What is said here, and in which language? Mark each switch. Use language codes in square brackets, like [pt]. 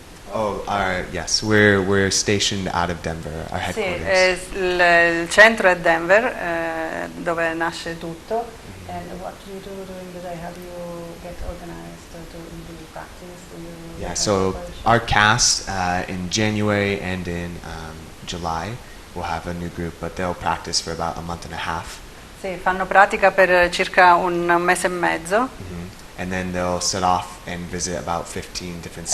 [en] Oh, yes, we're stationed out of Denver, our [it] Sì, [en] headquarters. [it] il centro è Denver, dove nasce tutto. [en] And what do you do during the day? How do you get organized? Do you practice? Do you Yeah, so our cast in January and in July will have a new group, but they'll practice for about a month and a half. [it] Sì, fanno pratica per circa un mese e mezzo. [en] And then they'll set off and visit about 15 different